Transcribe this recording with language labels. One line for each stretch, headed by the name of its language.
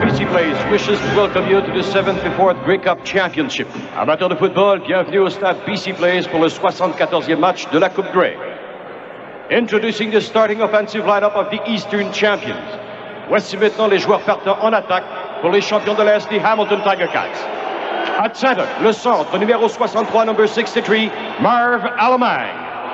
English: Place wishes to welcome you to the 74th Grey Cup Championship.
French: Amateurs de football, bienvenue au stade BC Place pour le 74e match de la Coupe Grey.
English: Introducing the starting offensive lineup of the Eastern Champions.
French: Voici maintenant les joueurs partants en attaque pour les champions de l'Est, les Hamilton Tiger Cats.
English: At center,
French: le centre, numéro 63,
English: number 63, Marv Alamang.